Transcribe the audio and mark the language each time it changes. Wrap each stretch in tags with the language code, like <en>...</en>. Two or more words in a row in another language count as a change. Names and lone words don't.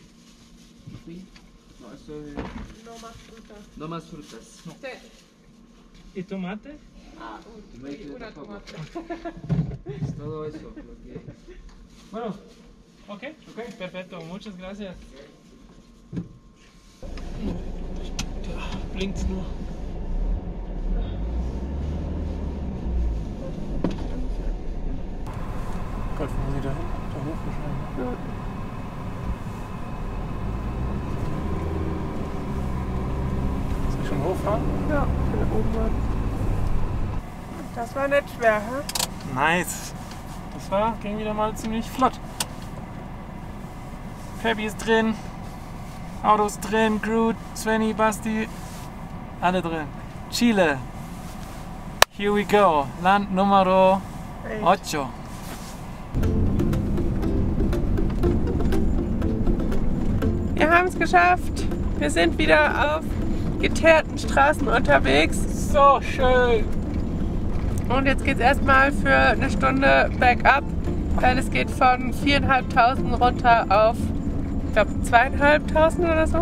<es>Sí. No, eso es... No más frutas. No más frutas. ¿Y tomate? Ah, no hay que Una tampoco. tomate. Es todo eso. Lo que... Bueno, ok, perfecto, muchas gracias.</es> <de>Blinkt's nur. Gott, wo sie da hoch wahrscheinlich. Soll ich schon hochfahren? Ja, von oben. Das war nicht schwer, hä? Nice. Ging wieder mal ziemlich flott. Fabi ist drin, Autos drin, Groot, Svenny, Basti, alle drin.</de> <en>Chile. Here we go.</en> <de>Land Numero 8. Wir haben es geschafft. Wir sind wieder auf geteerten Straßen unterwegs. So schön. Und jetzt geht es erstmal für eine Stunde bergab, weil es geht von 4.500 runter auf, ich glaube, 2.500 oder so.</de>